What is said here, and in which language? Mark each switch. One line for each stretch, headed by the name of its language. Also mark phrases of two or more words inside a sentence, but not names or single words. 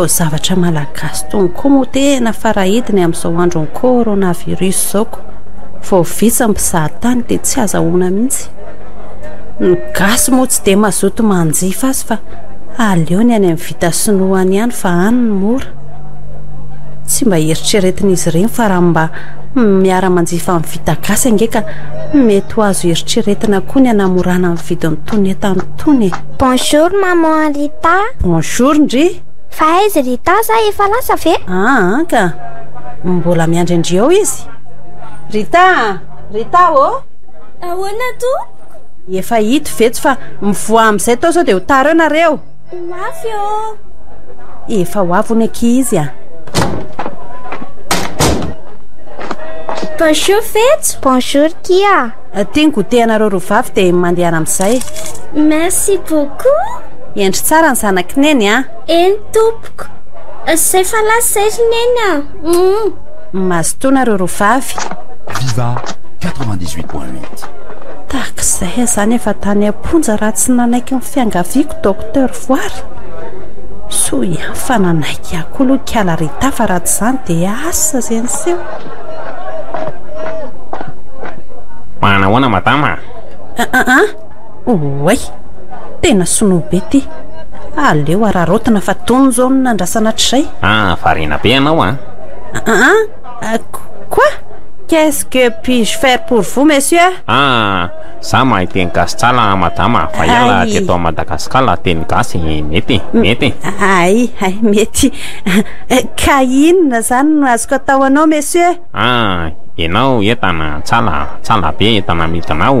Malagasy: zavatra malagasy tony koa moa tena farahidiny amin'izao andro ny coronavirus zaoko vao vitsy mpizahatany dia tsy azahoana mihitsy ny gasy moa tsy dia mazoto manjifa azy fa aleo ny any amin'ny vita sinoany ihany fa any ny mora tsy mba eritreretin'izy ireny fa raha mba miara-manjifa amin'ny vita gasy angeka mety ho azo eritreretina koa ny anamorana amin'ny vidiny tony etany tony.
French: Bonjour maman Rita.
Malagasy: Bonjour ndry. Fa aiza Rita za efa lasa ve? Ka mbola miandrindry ao izy. Rita o? Ahoana to? Efa hito vetsy fa mivoa amin'izay tao sao dia ho tara eo nareo. Mafy o. Efa ho avy ny ankizy a. Bonjour Fetch. Bonjour Kia. Tiany gotehanareo rovavy dia mandeha amin'izay.
French: Merci beaucoup.
Malagasy: Endry tsara ny zanakineny a. Eny tompoko. Zay fa lasa izy neny a. Mazotoanareo rovavy. Viva 98.8. Takizay zany efa tany amponja raha tsy nanaiky ny fiangaviako docteur Voary. So ihany fa nanaiky akoho aloha kiala Rita fa raha tsy izany dia asa zay niseho. Manahoana madama? Oay, tena sono be ty. Aleo ararotina fa tony zao no nandrasana hatr'izay. Variana be anao a?
French: Quoi? Qu'est-ce que puis-je faire pour vous, monsieur?
Malagasy: Za mahay teny gasy tsara madama, fa iala teto à Madagasikara teny gasy mety. Ay, mety. Ka inona zany no azoko atao anao, monsieur? Ianao entana tsara be entana midinao.